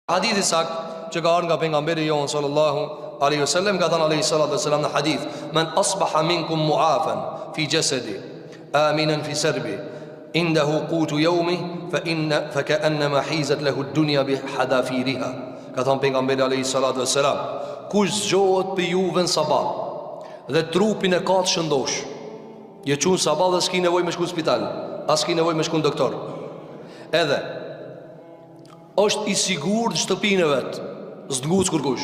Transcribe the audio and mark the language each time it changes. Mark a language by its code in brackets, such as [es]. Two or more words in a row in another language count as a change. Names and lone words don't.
[sq] Hadithi sakt që ka ardhur nga pejgamberi jon [ar] صلى الله عليه وسلم, [sq] ka thënë [ar] عليه الصلاة والسلام [sq] në hadith: [ar] "من أصبح منكم معافى في جسده آمنا في سربه عنده قوت يومه فكأنما حيزت له الدنيا بحذافيرها." [sq] Ka thënë pejgamberi [ar] عليه الصلاة والسلام: [sq] "Kush zgjohet për juve në sabah dhe trupin e ka të shëndosh, je çun sabah dhe s'ki nevojë me shku në spital, as s'ki nevojë me shku në doktor, edhe është i sigurt në shtëpinë vet, s'nguc kurkush.